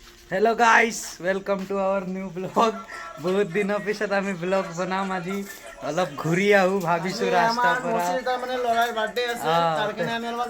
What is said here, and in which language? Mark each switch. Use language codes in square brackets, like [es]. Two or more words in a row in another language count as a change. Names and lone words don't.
[en] Hello guys welcome to our new blog [hi] बहुत दिनों [as] पिছত আমি ব্লগ বনাম আজি অলপ ঘুৰি আহো ভাবিছো ৰাস্তাৰ পৰা মানে লৰাৰ বাৰ্থডে আছে তাৰ কাৰণে আমি অলপ